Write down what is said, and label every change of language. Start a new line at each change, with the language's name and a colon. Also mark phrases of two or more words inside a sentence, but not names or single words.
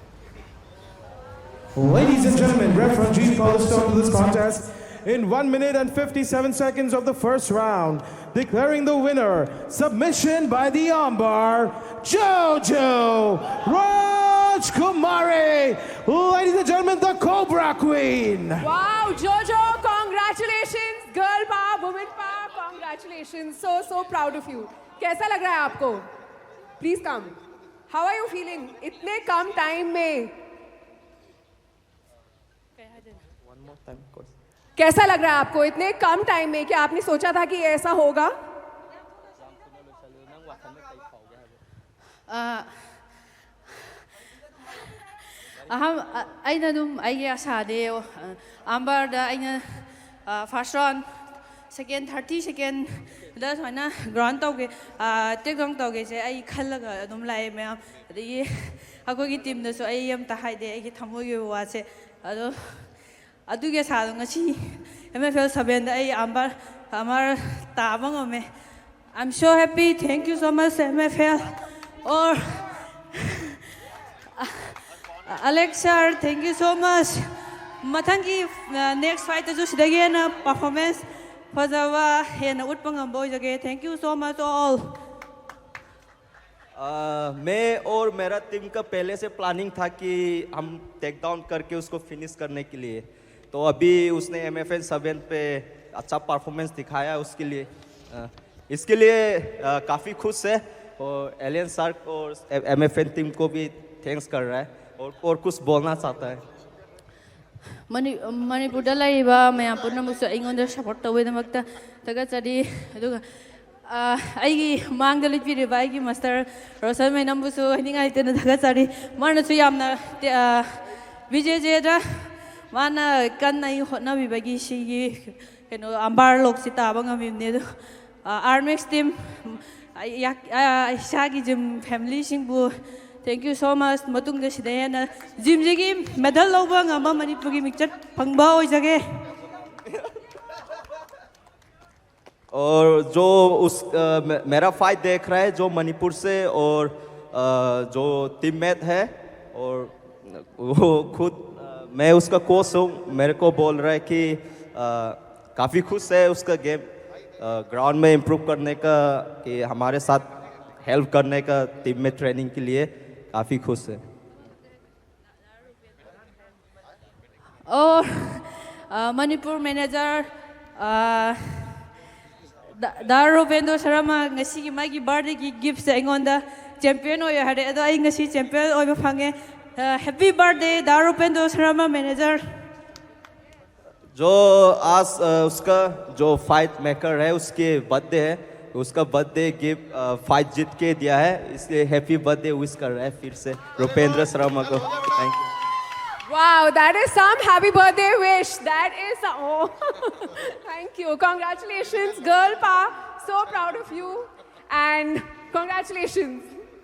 English: Ladies and gentlemen, referee called a stop to this contest in 1 minute and 57 seconds of the first round, declaring the winner, submission by the armbar, Jojo Rajkumari. Ladies and gentlemen, the Cobra Queen. Wow, Jojo, congratulations. Girl power, woman power, congratulations. So proud of you.
Hindi: कैसा लग रहा है आपको?
English: Please come. How are you feeling?
Hindi: इतने कम time में. कैसा लग रहा है आपको इतने कम टाइम में? क्या आपने सोचा था कि ऐसा होगा?
Manipuri: ꯑꯩꯅ ꯑꯗꯨꯝ ꯑꯩꯒꯤ ꯑꯁꯥꯗꯤ ꯑꯝꯕꯔꯗ ꯑꯩꯅ
English: first round second
Manipuri: 30 ꯁꯦꯀꯦꯟꯗ ꯁꯨꯃꯥꯏꯅ ꯒ꯭ꯔꯥꯎꯟ ꯇꯧꯒꯦ
English: take down
Manipuri: ꯇꯧꯒꯦꯁꯦ ꯑꯩ ꯈꯜꯂꯒ ꯑꯗꯨꯝ ꯂꯥꯛꯑꯦ ꯃꯌꯥꯝ ꯑꯗꯒꯤ ꯑꯩꯈꯣꯏꯒꯤ ꯇꯤꯝꯗꯁꯨ ꯑꯩ ꯑꯝꯇ ꯍꯥꯏꯗꯦ ꯑꯩꯒꯤ ꯊꯃꯣꯏꯒꯤ ꯑꯣꯏꯕ ꯋꯥꯁꯦ ꯑꯗꯣ ꯑꯗꯨꯒꯤ ꯑꯁꯥꯗꯣ ꯉꯁꯤ MFL 7ꯗ ꯑꯩ ꯑꯃꯔ ꯇꯥꯕ ꯉꯝꯃꯦ.
English: I'm so happy. Thank you so much MFL. Or Alex sir, thank you so much.
Manipuri: Mathangi
English: next fight
Manipuri: asu sidagi hena performance fazaba hena utpa ngamba oijage.
English: Thank you so much all.
Hindi: मैं और मेरा टीम का पहले से प्लानिंग था कि हम
English: take down
Hindi: करके उसको फिनिश करने के लिए. तो अभी उसने MFN 7 पे अच्छा परफॉर्मेंस दिखाया उसके लिए. इसके लिए काफ़ी खुश है और एलियन सर और MFN टीम को भी थैंक्स कर रहा है और कुछ बोलना चाहता है.
Manipuri: Manipurda laiba mayam punnamusu aingonda support tawedamata tagachari aduga aigi mangda lipiriba aigi master Rosal mainambusu hiningai tena tagachari manasu yamna BJJ da mana kannai hotnabibagi sigi keno ambar loksi taba ngamimne du Armex team Shagi Jim family singbu.
English: Thank you so much.
Manipuri: Matung da sidayana Jim jigi medal loba ngamba Manipur gi mixer phangba oijage.
Hindi: और जो उस मेरा फाइट देख रहा है जो मणिपुर से और जो टीममेट है और वो खुद मैं उसका कोच हूँ मेरे को बोल रहा है कि काफ़ी खुश है उसका
English: game ground
Hindi: में इम्प्रूव करने का कि हमारे साथ हेल्प करने का टीम में ट्रेनिंग के लिए काफ़ी खुश है.
Manipuri: और Manipur manager Darupendo Sharma ngasi gi magi birthday gi gifts aingonda champion oy hare ado ai ngasi champion oy ba phange.
English: Happy birthday Darupendo Sharma manager.
Hindi: जो आज उसका जो
English: fight maker
Hindi: है उसके बर्थडे है, उसका
English: birthday gift fight
Hindi: जीत के दिया है, इसलिए
English: happy birthday wish
Hindi: कर रहा है फिर से रुपेंद्र शर्मा को।
English: thank you. Wow, that is some happy birthday wish. That is some, oh. Thank you. Congratulations, girl pa. So proud of you. And congratulations.